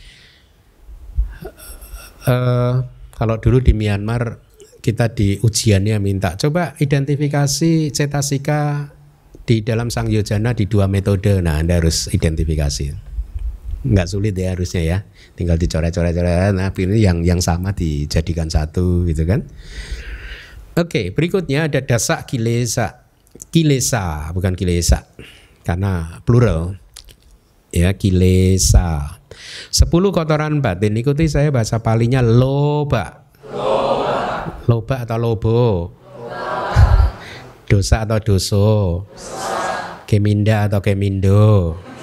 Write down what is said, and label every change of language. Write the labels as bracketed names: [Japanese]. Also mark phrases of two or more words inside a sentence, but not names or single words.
[Indonesian] Kalau dulu di Myanmar kita di ujiannya minta coba identifikasi cetasika di dalam Sangyojana di 2 metode. Nah, Anda harus identifikasi. Nggak sulit ya harusnya ya. Tinggal dicoret-coret. Nah, ini yang sama dijadikan satu gitu kan. Oke, berikutnya ada dasa kilesa. Kilesa bukan kilesa. Karena plural. Ya, kilesa. 10 kotoran batin. Ikuti saya bahasa palinya loba. Loba atau lobo. Dosa atau doso. Keminda atau kemindo.